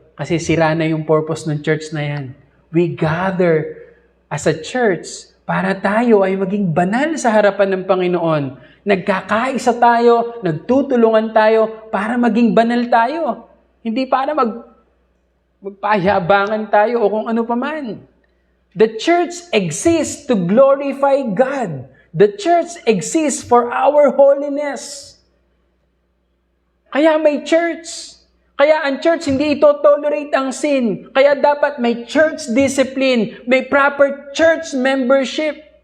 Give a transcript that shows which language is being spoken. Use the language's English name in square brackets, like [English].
[Filipino] Kasi sira na yung purpose ng church na yan. [English] We gather as a church [Filipino] para tayo ay maging banal sa harapan ng Panginoon. Nagkakaisa tayo, nagtutulungan tayo para maging banal tayo. Hindi para magpayabangan tayo o kung ano paman. [English] The church exists to glorify God. The church exists for our holiness. [Filipino] Kaya may church. Kaya ang church hindi ito tolerate ang sin. Kaya dapat may church discipline, may proper church membership.